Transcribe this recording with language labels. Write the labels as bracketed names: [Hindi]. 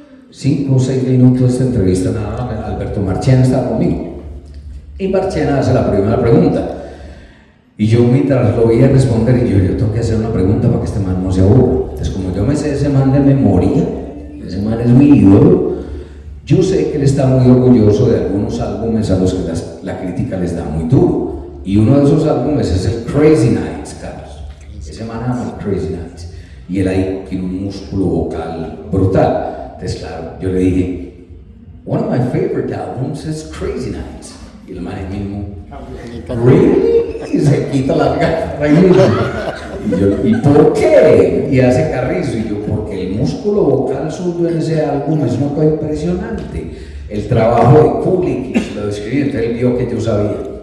[Spanish] 5 o 6 minutos de esta entrevista, nada más, Alberto Marchena estaba conmigo, y Marchena hace la primera pregunta, y yo mientras lo veía responder, y yo tengo que hacer una pregunta para que este man no se aburra. Entonces como yo me sé ese man de memoria, ese man es mi ídolo, Yo sé que él está muy orgulloso de algunos álbumes a los que la crítica les da muy duro. Y uno de esos álbumes es el Crazy Nights, Carlos. Ese man ama el Crazy Nights. Y él ahí tiene un músculo vocal brutal. Entonces, claro, yo le dije, [English] one of my favorite albums is Crazy Nights. [Spanish] Y el man ahí mismo, really? Y se quita la gafas ahí mismo. Y yo, ¿y por qué? Y hace carrizo. Y yo, porque el músculo vocal suyo en ese álbum es una cosa impresionante. El trabajo de Kulik, y lo describí, entonces él vio que yo sabía.